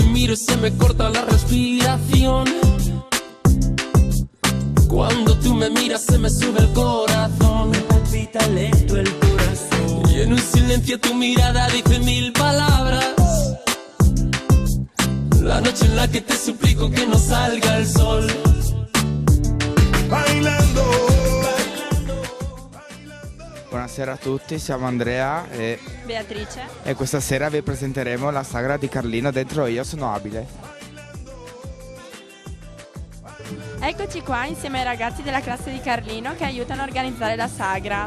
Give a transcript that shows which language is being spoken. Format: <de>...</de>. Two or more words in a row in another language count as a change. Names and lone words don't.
<es>miro y se me corta la respiración. Cuando tú me miras se me sube el corazón. Me palpita lento el corazón. Y en un silencio tu mirada dice mil palabras. La noche en la que te suplico que no salga el sol. Bailando.</es> <it>Buonasera a tutti, siamo Andrea e Beatrice. questa sera vi presenteremo la sagra di Carlino Dentro Io Sono Abile. Eccoci qua insieme ai ragazzi della classe di Carlino che aiutano a organizzare la sagra.</it>